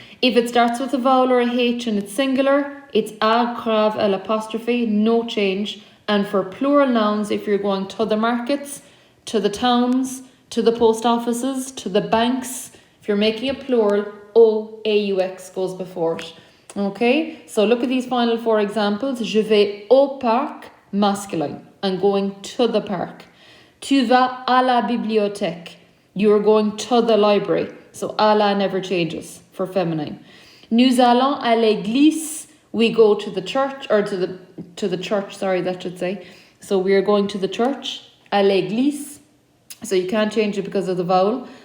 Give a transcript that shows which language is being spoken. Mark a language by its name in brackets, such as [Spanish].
[English] If it starts with a vowel or a H and it's singular, it's a grave l'apostrophe, no change. And for plural nouns, if you're going to the markets, to the towns, to the post offices, to the banks, if you're making a plural, O-A-U-X goes before it. Okay, so look at these final 4 examples. [French] Je vais au parc, [English] masculine. I'm going to the park. [French] Tu vas à la bibliothèque. [English] You are going to the library. So à la never changes for feminine. [French] Nous allons à l'église. [English] We go to the church, or to the church, sorry, that should say. So we are going to the church, [French] à l'église. [English] So you can't change it because of the vowel.